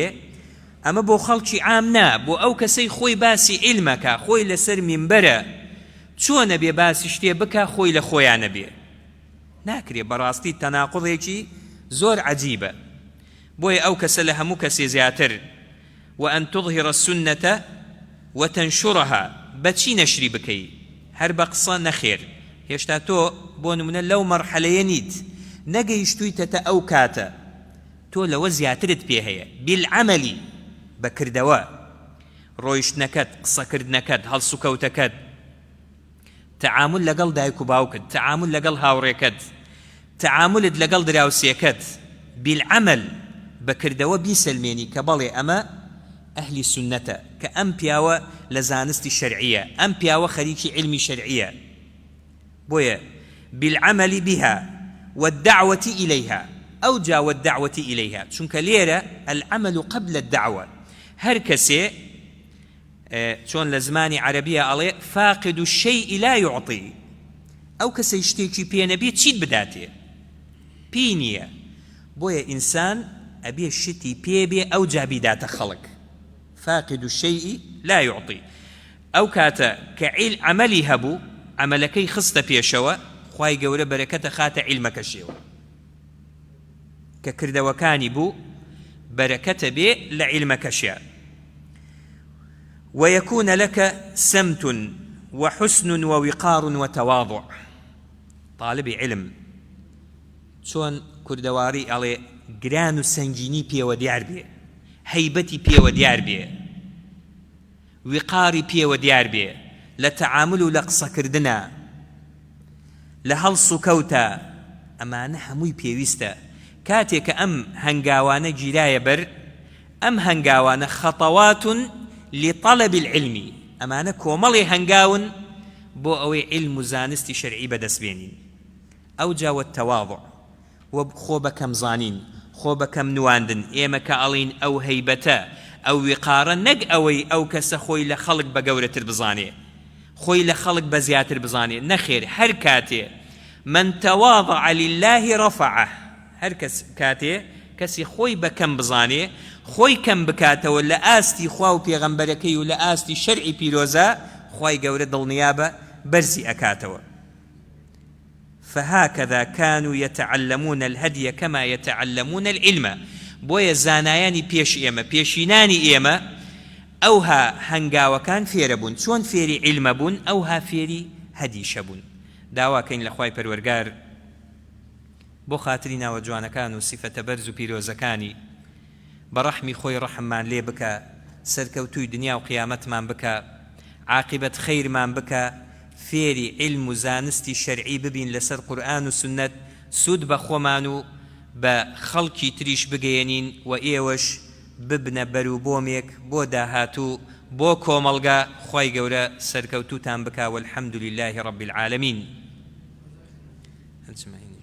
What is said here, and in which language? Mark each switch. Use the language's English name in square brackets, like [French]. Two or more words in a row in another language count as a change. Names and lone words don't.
[Central Kurdish] ئەمە بۆ خەڵکی عام نا، بۆ ئەو کەسەی خۆی باسی عیلمەکە، خۆی لەسەر مینبەرە، چۆنە بێ باسی شتێ بکە خۆی لە خۆیانە بێ؟ ناکرێ. بەڕاستی تەناقضێکی زۆر عەجیبە. بۆیە ئەو کەسە لە هەموو کەسێ زیاتر [Arabic] وأن تظهر السنة وتنشرها. [Central Kurdish] بەچی نەشری بکەی؟ هەر بە قسە نەخێر. هێشتا تۆ بۆ نمونە لەو مەرحەلەیە نیت، نەگەیشتوویتەتە ئەو کاتە، تۆ لەوە زیاترت پێ هەیە. بالعەمەلی، بەکردەوە، ڕۆیشتنەکەت، قسەکردنەکەت، هەڵسوکەوتەکەت، تعامل لەگەڵ دایک و باوکت، تعامل لەگەڵ هاوڕێکت، تعاملت لەگەڵ دراوسێکت، بالعەمەل، بەکردەوە بیسەلمێنی کە بەڵێ ئەمە ئەهلی سونەتە، کە ئەم پیاوە لە زانستی شەرعیە، ئەم پیاوە خەریکی علمی شەرعیە. [Arabic] بۆیە بالعەمەلی بها والدعوة إليها أو جاء الدعوة إليها. [Central Kurdish] چونکە لێرە [Arabic] العمل قبل الدعوة. [Central Kurdish] هەر کەسێ چۆن لە زمانی عەرەبیە ئەڵێ [Arabic] فاقد الشيء لا يعطي. [Central Kurdish] ئەو کەسەی شتێکی پێ نەبێت چیت بداتێ؟ پێی نییە. بۆیە ئینسان ئەبێ شتی پێ بێ ئەو جا بیداتە خەڵک. [Arabic] فاقد الشيء لا يعطي. [Central Kurdish] ئەو کاتە کە عەمەلی هەبوو، عەمەلەکەی خستە پێشەوە، خوای گەورە بەرەکەتە خاتە عیلمەکەشێوە. کە کردەوەکانی بوو بەرەکەتە بێ لە عیلمەکەشیە. [Arabic] ويكون لك سمت وحسن ووقار وتواضع. [Central Kurdish] طالب علم چۆن کوردەواری ئەڵێ گران و سەنگینی پێوە دیار بێ، هەیبەتی پێوە دیار بێ. وقاری پێوە دیار بێ لە تەعامل و لە قسەکردنە لە هەڵس و کەوتە ئەمانە هەمووی پێویستە کاتێک کە ئەم هەنگاوانە گیرایە بەر ئەم هەنگاوانە خەتەوات [Arabic] لطلب العلم [Central Kurdish] ئەمانە کۆمەڵی هەنگاون بۆ ئەوەی علم و زانستی شەرعی بەدەستبێنین ئەو جاوە تەواضع و خۆ بەکەم زانین خۆ بەکەم نواندن ئێمە کە ئەڵین ئەو هەیبەتە ئەو وقارە نەک ئەوەی ئەو کەسە خۆی لە خەڵک بە گەورەتر بزانێ خۆی لە خەڵک بە زیاتر بزانێ نەخێر هەر کاتێ [Arabic] من تواضع لله رفعه [Central Kurdish] هەر کاتێ کەسی خۆی بەکەم بزانێ خۆی کەم بکاتەوە لە ئاستی خوا و پێغەمبەرەکەی و لە ئاستی شەرعی پیرۆزە خوای گەورە دڵنیابە بەرزی ئەکاتەوە [Arabic] فهكذا كانوا يتعلمون الهدي كما يتعلمون العلم [Central Kurdish] بۆیە زانایانی پێش ئێمە پێشینانی ئێمە ئەوها هەنگاوەکان فێرە بوون چۆن فێری عیلمە بوون ئەوها فێری هەدیشە بوون داواکەین لە خوای پەروەرگار بۆ خاتری ناوە جوانەکان و سیفەتە بەرز و پیرۆزەکانی بە ڕەحمی خۆی ڕەحممان لێ بکە سەرکەوتووی دنیا و قیامەتمان بکە عاقبەت خەیرمان بکە فێری علم و زانستی شەرعی ببین لەسەر قورئان و سنەت سوود بە خۆمان و بە خەڵکی تریش بگەیەنین و ئێوەش ببنە بەروبۆمێک بۆ داهاتوو بۆ کۆمەڵگا خوای گەورە سەرکەوتوتان بکە [Arabic] والحەمدولله رب العالمین